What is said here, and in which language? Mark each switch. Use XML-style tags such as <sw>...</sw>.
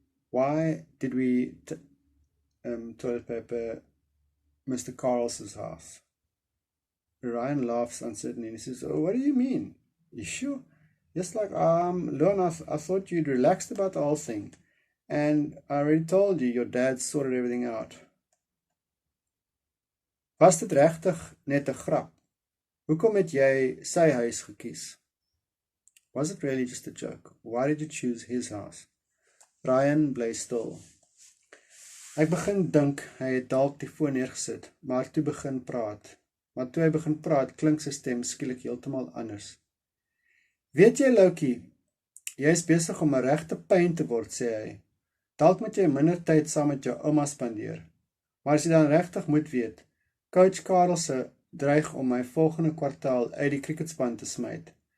<en>Why did we toilet paper Mr. Carl's house? Ryan laughs uncertainly and he says, oh, what do you mean? You sure? Just like, Luan, I thought you'd relaxed about the whole thing. And I already told you, your dad sorted everything out.</en> <af>Was dit regtig net 'n grap? Hoekom het jy sy huis gekies?</af> <en>Was it really just a joke? Why did you choose his house?</en> <af>Ryan bly stil. Ek begin dink hy het dalk die foon neergesit, maar toe begin praat. Maar toe hy begin praat, klink sy stem skielik heeltemal anders. Weet jy, Loukie, jy is besig om 'n regte pyn te word, sê hy. Dalk moet jy minder tyd saam met jou ouma spandeer. Maar as jy dan regtig moet weet, Coach Karelse dreig om my volgende kwartaal uit die cricketspan te smyt.</af>